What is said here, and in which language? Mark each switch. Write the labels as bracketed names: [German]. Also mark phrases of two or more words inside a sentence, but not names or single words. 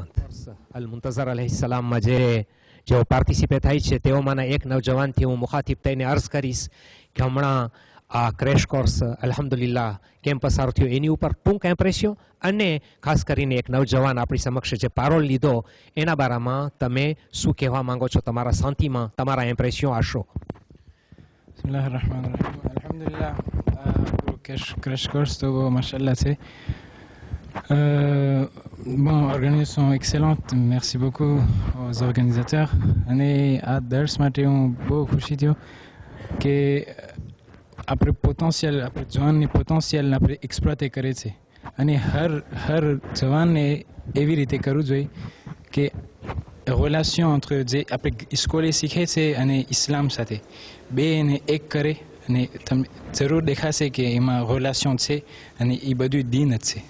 [Gujarati] અલ મુંતઝર અલૈહિસ્સલામમાં જેઓ પાર્ટિસિપેટ થાય છે તેઓમાંના એક નવજવાનથી હું મુખાતિબ થઈને અર્ઝ કરીશ કે હમણાં આ [English] crash course [Gujarati] અલ્હમ્દુલિલ્લાહ કેમ પસાર થયો એની ઉપર ટૂંક એમ્પ્રેશન, અને ખાસ કરીને એક નવજવાન આપણી સમક્ષ જે પારોલ લીધો એના બારામાં તમે શું કહેવા માંગો છો, તમારા શાંતિમાં તમારા એમ્પ્રેશન આશો. [Arabic] बिस्मिल्लाहिर्रहमानिर्रहीम. अल्हम्दुलिल्लाह, [English] crash course [Gujarati] તો માશાલ્લાહ છે. [French] Bon, organisation excellente, merci beaucoup aux organisateurs. [Gujarati] અને આ દર્સ માટે હું બહુ ખુશી થયો કે આપણે પોટેન્શિયલ, આપણે જવાનની પોટેન્શિયલને આપણે એક્સપ્લોઇટ કરે છે, અને હર જવાનને એવી રીતે કરવું જોઈએ કે રિલેશન entre જે આપણે સ્કૂલે શીખે છે અને ઇસ્લામ સાથે બેને એક કરે, અને તમને જરૂર દેખાશે કે એમાં રિલેશન છે અને એ બધું દીન જ છે.